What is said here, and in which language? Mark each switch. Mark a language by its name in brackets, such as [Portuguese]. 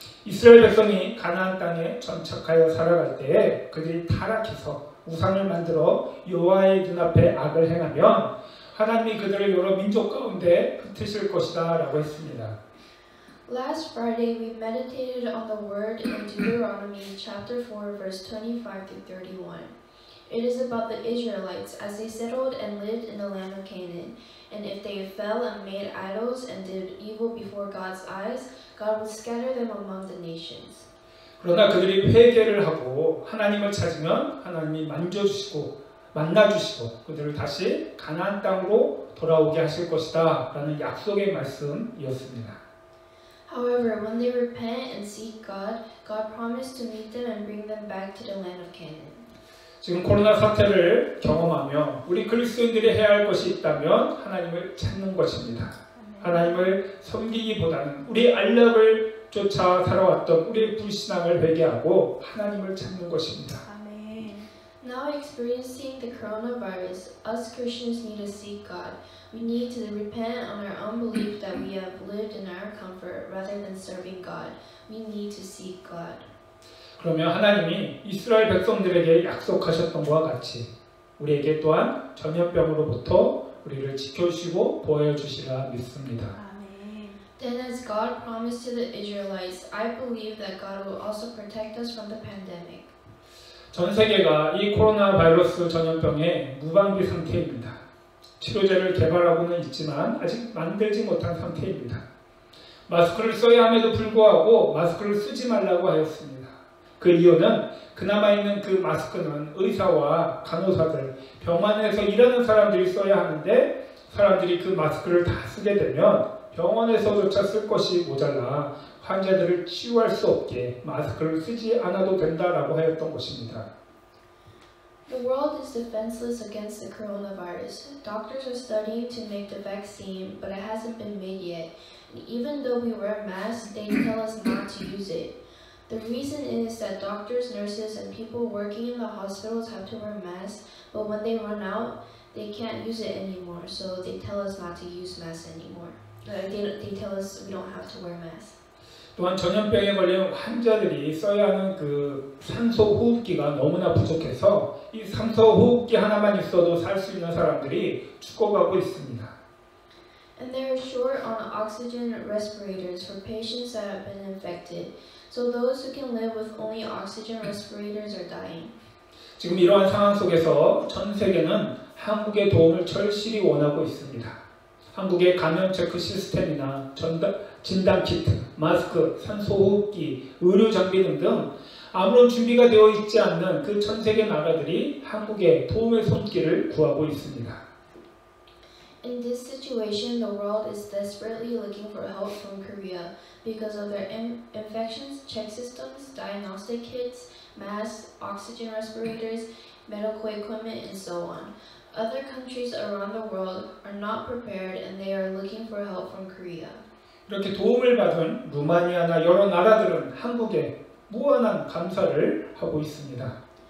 [Korean] 이스라엘 백성이 가나안 땅에 정착하여 살아갈 때에 그들이 타락해서 우상을 만들어 여호와의 눈앞에 악을 행하면 하나님이 그들을 여러 민족 가운데 흩으실 것이다 라고 했습니다. [English] Last Friday, we meditated on the word in Deuteronomy chapter 4, verse 25 through 31. It is about the Israelites as they settled and lived in the land of Canaan. And if they fell and made idols and did evil before God's eyes, God would scatter them among the nations. [Korean] 그러나 그들이 회개를 하고 하나님을 찾으면 하나님이 만나주시고 그들을 다시 가나안 땅으로 돌아오게 하실 것이다 라는 약속의 말씀이었습니다. [English] However, when they repent and seek God, God promised to meet them and bring them back to the land of Canaan. [Korean] 지금 코로나 사태를 경험하며 우리 그리스도인들이 해야 할 것이 있다면 하나님을 찾는 것입니다. 하나님을 섬기기보다는 우리 안락을 쫓아 살아왔던 우리의 불신앙을 회개하고 하나님을 찾는 것입니다. [English] Now experiencing the coronavirus, us Christians need to seek God. We need to repent on our unbelief that we have lived in our comfort rather than serving God. We need to seek God. [Korean] 그러면 하나님이 이스라엘 백성들에게 약속하셨던 것과 같이 우리에게 또한 전염병으로부터 우리를 지켜주시고 보호해주시라 믿습니다. [English] Then as God promised to the Israelites, I believe that God will also protect us from the pandemic. [Korean] 전 세계가 이 코로나 바이러스 전염병의 무방비 상태입니다. 치료제를 개발하고는 있지만 아직 만들지 못한 상태입니다. 마스크를 써야 함에도 불구하고 마스크를 쓰지 말라고 하였습니다. 그 이유는 그나마 있는 그 마스크는 의사와 간호사들, 병원에서 일하는 사람들이 써야 하는데 사람들이 그 마스크를 다 쓰게 되면 병원에서조차 쓸 것이 모자라 환자들을 치유할 수 없게 마스크를 쓰지 않아도 된다라고 하였던 것입니다. [English] The world is defenseless against the coronavirus. Doctors are studying to make the vaccine, but it hasn't been made yet. And even though we wear masks, they tell us not to use it. The reason is that doctors, nurses, and people working in the hospitals have to wear masks, but when they run out, they can't use it anymore, so they tell us not to use masks anymore. They tell us we don't have to wear masks. [Korean] 또한 전염병에 걸린 환자들이 써야 하는 그 산소 호흡기가 너무나 부족해서 이 산소 호흡기 하나만 있어도 살 수 있는 사람들이 죽어가고 있습니다. [English] And they are short on oxygen respirators for patients that have been infected. So those who can live with only oxygen respirators are dying. [Korean] 지금 이러한 상황 속에서 전 세계는 한국의 도움을 절실히 원하고 있습니다. 한국의 감염 체크 시스템이나 진단 키트, 마스크, 산소호흡기, 의료 장비 등등 아무런 준비가 되어 있지 않는 그 전 세계 나라들이 한국에 도움의 손길을 구하고 있습니다. [English] In this situation, the world is desperately looking for help from Korea because of their infections check systems, diagnostic kits, masks, oxygen respirators, medical equipment, and so on. Other countries around the world are not prepared and they are looking for help from Korea. [Korean] 이렇게 도움을 받은 루마니아나 여러 나라들은 한국에 무한한 감사를 하고 있습니다.